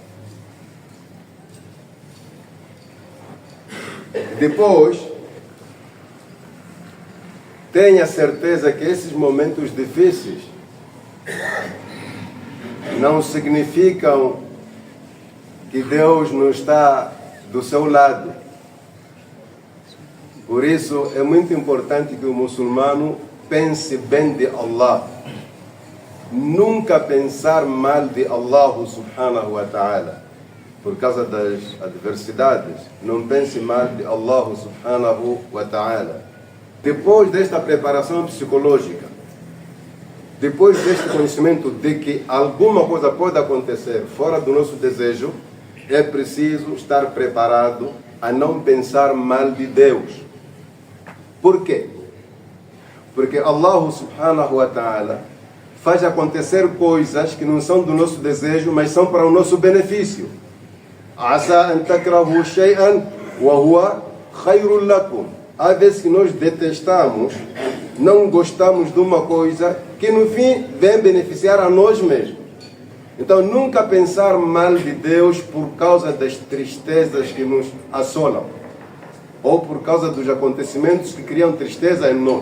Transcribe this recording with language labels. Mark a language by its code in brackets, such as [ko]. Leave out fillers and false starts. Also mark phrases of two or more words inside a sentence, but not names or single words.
[pt] Depois, tenha certeza que esses momentos difíceis não significam que Deus não está do seu lado. Por isso, é muito importante que o muçulmano pense bem de Allah. Nunca pensar mal de Allah [ar] سبحانه وتعالى. [pt] Por causa das adversidades, não pense mal de Allah [ar] سبحانه وتعالى. [pt] Depois desta preparação psicológica, depois deste conhecimento de que alguma coisa pode acontecer fora do nosso desejo, é preciso estar preparado a não pensar mal de Deus. Por quê? Porque Allah [ar] سبحانه وتعالى [pt] faz acontecer coisas que não são do nosso desejo, mas são para o nosso benefício. [ar] عسى أن تكرهوا شيئا وهو خير لكم. [pt] Há vezes que nós detestamos, não gostamos de uma coisa que no fim vem beneficiar a nós mesmos. Então nunca pensar mal de Deus por causa das tristezas que nos assolam, ou por causa dos acontecimentos que criam tristeza em nós.